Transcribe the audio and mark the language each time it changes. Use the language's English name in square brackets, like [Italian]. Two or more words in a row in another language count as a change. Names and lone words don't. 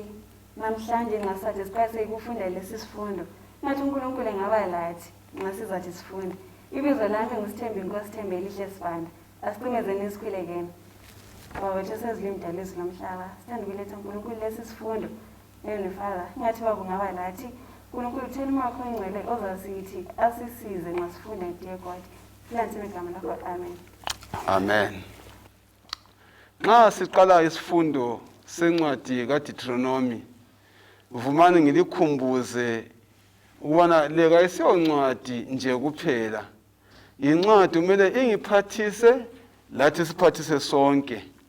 [North Ndebele] Namhlanje ngasathi siqale ukufunda lesi sifundo. Ngathi uNkulunkulu engaba lathi nxa sizathi sifunde. Ibizo lami nguSithembi Inkosi Thembelihle Sibanda. Asicimezeni isikhwelekene. Baba wethu sezilimdala izilomhlaba. Sithanda ukuletha uNkulunkulu lesi sifundo. [English] Heavenly Father, [North Ndebele] ngathi baba ungaba lathi uNkulunkulu thina umakho ingcwele ozasithi asisize nxa sifunda [English] dear God. [North Ndebele] Silansime igama lakho. Amen. Amen. Nxa siqala isifundo sencwadi kaDeuteronomy, vumani ngilikhumbuze ukubana leka isiyoncwadi nje kuphela. Incwadi kumele ingiphathise lathi siphathise sonke.